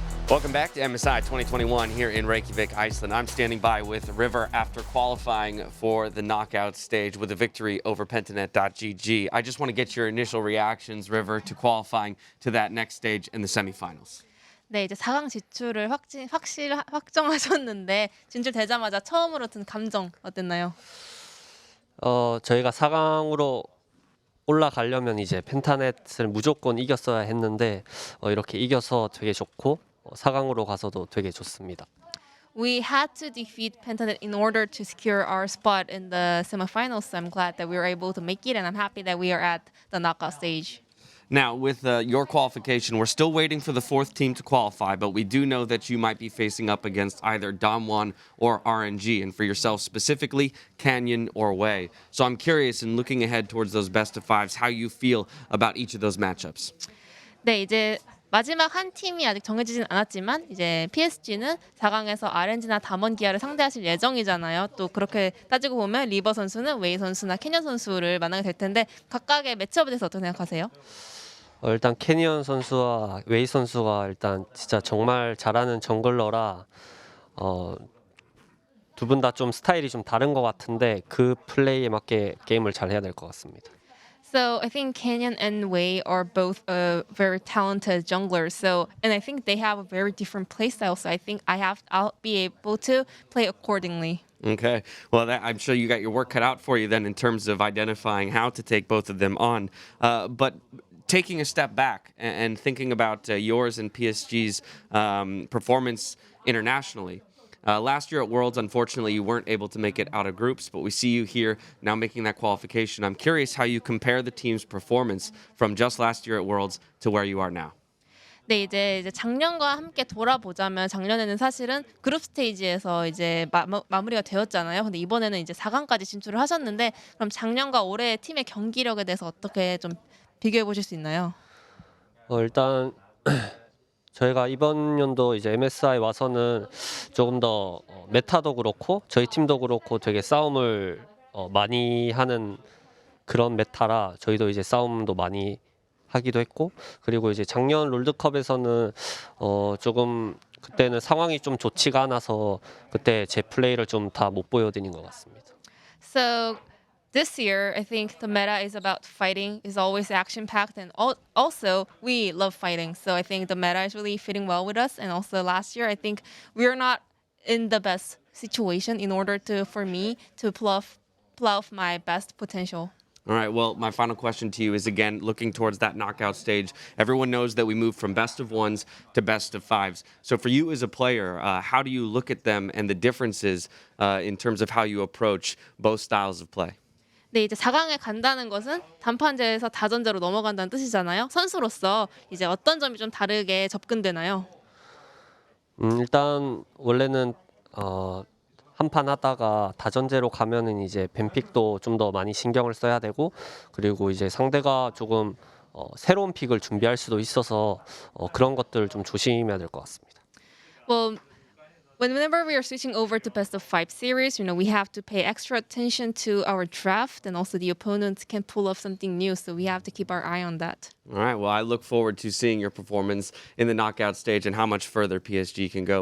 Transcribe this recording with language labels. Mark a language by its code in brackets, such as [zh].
[en] Welcome back to MSI 2021 here in Reykjavik, Iceland. I'm standing by with River after qualifying for the knockout stage with a victory over Pentanet.gg. I just want to get your initial reactions, River, to qualifying to that next stage in the semifinals. [ko] 네, 이제 4강 진출을 확정하셨는데 진출되자마자 처음으로 든 감정 어땠나요? 저희가 4강으로 올라가려면 이제 펜타넷을 무조건 이겼어야 했는데 이렇게 이겨서 되게 좋고 4강으로 가서도 되게 좋습니다. [en] We had to defeat Pentanet in order to secure our spot in the semifinals. So I'm glad that we were able to make it, and I'm happy that we are at the knockout stage. Now, with your qualification, we're still waiting for the fourth team to qualify, but we do know that you might be facing up against either Damwon or RNG, and for yourself specifically, Canyon or Wei. So I'm curious, in looking ahead towards those best of fives, how you feel about each of those matchups. [ko] 네, 이제 마지막 한 팀이 아직 정해지진 않았지만 이제 PSG는 4강에서 RNG나 담원 기아를 상대하실 예정이잖아요. 또 그렇게 따지고 보면 리버 선수는 웨이 선수나 캐년 선수를 만나게 될 텐데 각각의 매치업에 대해서 어떻게 생각하세요? 일단 캐니언 선수와 웨이 선수가 일단 진짜 정말 잘하는 정글러라 두 분 다 좀 스타일이 좀 다른 것 같은데 그 플레이에 맞게 게임을 잘 해야 될 것 같습니다. [en] So I think Canyon and Wei are both very talented junglers. And I think they have a very different playstyle. So I think I'll be able to play accordingly. Okay. Well, I'm sure you got your work cut out for you then in terms of identifying how to take both of them on. But taking a step back and thinking about yours and PSG's performance internationally. Last year at Worlds, unfortunately, you weren't able to make it out of groups, but we see you here now making that qualification. I'm curious how you compare the team's performance from just last year at Worlds to where you are now. [ko] 네, 이제 작년과 함께 돌아보자면 작년에는 사실은 그룹 스테이지에서 이제 마무리가 되었잖아요. 근데 이번에는 이제 4강까지 진출을 하셨는데 그럼 작년과 올해 팀의 경기력에 대해서 어떻게 좀 비교해 보실 수 있나요? 일단 저희가 이번 연도 이제 MSI 와서는 조금 더 메타도 그렇고 저희 팀도 그렇고 되게 싸움을 많이 하는 그런 메타라 저희도 이제 싸움도 많이 하기도 했고 그리고 이제 작년 롤드컵에서는 조금 그때는 상황이 좀 좋지가 않아서 그때 제 플레이를 좀 다 못 보여드린 것 같습니다. [en] So this year, I think the meta is about fighting, is always action-packed, and also we love fighting. So I think the meta is really fitting well with us. And also last year, I think we're not in the best situation in order for me to pull off my best potential. All right, well, my final question to you is, again, looking towards that knockout stage. Everyone knows that we moved from best of ones to best of fives. So for you as a player, how do you look at them and the differences in terms of how you approach both styles of play? [ko] 네, 이제 4강에 간다는 것은 단판제에서 다전제로 넘어간다는 뜻이잖아요. 선수로서 이제 어떤 점이 좀 다르게 접근되나요? 일단 원래는 한 판 하다가 다전제로 가면은 이제 뱀픽도 좀 더 많이 신경을 써야 되고 그리고 이제 상대가 조금 새로운 픽을 준비할 수도 있어서 그런 것들 좀 조심해야 될 것 같습니다. [en] Well, whenever we are switching over to best of 5 series, we have to pay extra attention to our draft, and also the opponent can pull off something new, so we have to keep our eye on that. All right, well, I look forward to seeing your performance in the knockout stage and how much further PSG can go.